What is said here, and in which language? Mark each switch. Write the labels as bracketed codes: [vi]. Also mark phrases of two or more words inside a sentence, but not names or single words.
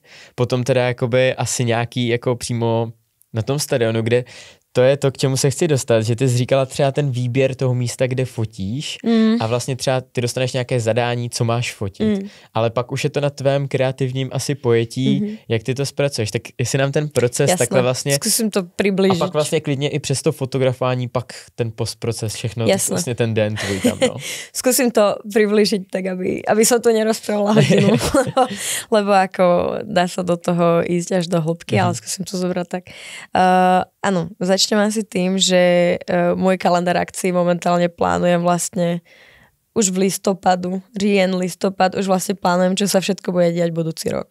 [cs] Potom teda jakoby asi nějaký jako přímo na tom stadionu, kde to je to, k čemu se chci dostat, že ty jsi říkala třeba ten výběr toho místa, kde fotíš a vlastně třeba ty dostaneš nějaké zadání, co máš fotit, ale pak už je to na tvém kreativním asi pojetí, jak ty to zpracuješ, tak jestli nám ten proces takhle vlastně zkusím to přiblížit. A pak vlastně klidně i přes to fotografování pak ten postproces, všechno, vlastně ten den tvůj tam, no. [sk] Zkusím to priblížiť tak, aby som to nerozprávala hodinu, lebo ako dá sa do toho ísť až do hĺbky, ale skúsim to zobrať tak. Áno, začnem asi tým, že môj kalendár akcií momentálne plánujem vlastne už v listopad, už vlastne plánujem, čo sa všetko bude diať budúci rok.